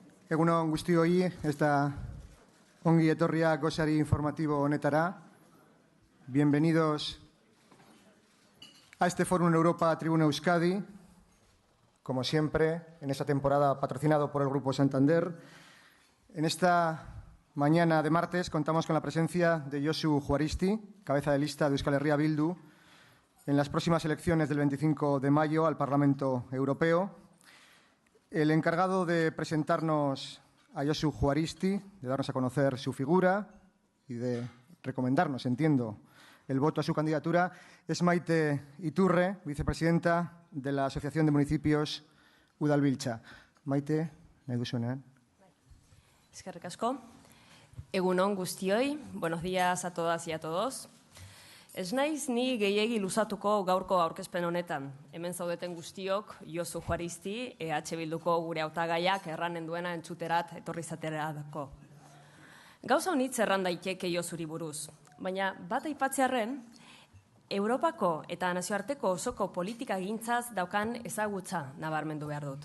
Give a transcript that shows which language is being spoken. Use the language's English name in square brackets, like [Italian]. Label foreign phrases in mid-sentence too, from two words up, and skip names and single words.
[Basque] Egun on guztioi, ez da ongi etorria gosari informativo honetara. [Spanish] Bienvenidos a este Fórum Europa Tribuna Euskadi, como siempre, en esta temporada patrocinado por el Grupo Santander. En esta mañana de martes contamos con la presencia de Josu Juaristi, cabeza de lista de Euskal Herria Bildu, en las próximas elecciones del 25 de mayo al Parlamento Europeo. El encargado de presentarnos a Josu Juaristi, de darnos a conocer su figura y de recomendarnos, entiendo, el voto a su candidatura, es Maite Iturre, vicepresidenta de la Asociación de Municipios Udalbiltza. [Basque] Maite, nahi duzuenean. Eskerrik asko. Egun on guztioi, [Spanish] buenos días a todas y a todos. [Basque] Ez naiz ni gehiegi luzatuko gaurko aurkezpen honetan. Hemen zaudeten guztiok, Josu Juaristi, EH Bilduko gure hautagaiak erranen duena entzuterat etorri zaterako. Gauza honitz erran daiteke Josuri buruz, baina bat aipatzearren, Europako eta nazioarteko osoko politika gintzaz daukan ezagutza nabarmendu behar dut.